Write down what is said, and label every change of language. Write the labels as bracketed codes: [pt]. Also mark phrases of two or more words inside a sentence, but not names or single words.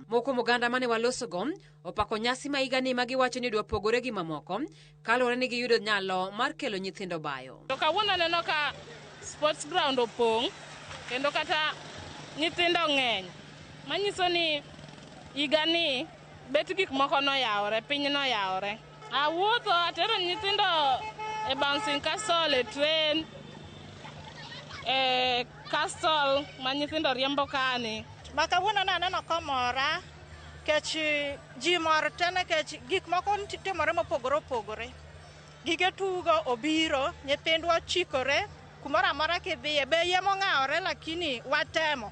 [luo] Moko moganda mane walosogo opako nyasi ma higani ma giwacho ni dwa pogore gi mamoko kaluwore ni giyudo nyalo mar kelo nyithindo bayo. To kawuono neno ka Sports Ground opong' kendo kata nyithindo ng'eny, manyiso ni higani bet gik moko noyawore, piny noyawore. Awuotho atero nyithindo e [en] bouncing castle, [luo] e train, castle ma nyithindo riembo kani. Makawuono naneno komora kech ji mor tene kech gik moko timore mopogore opogore. Gige tugo obiro, nyithindwa chikore, kumoro amora kidhiye be yie mong'awore lakini watemo.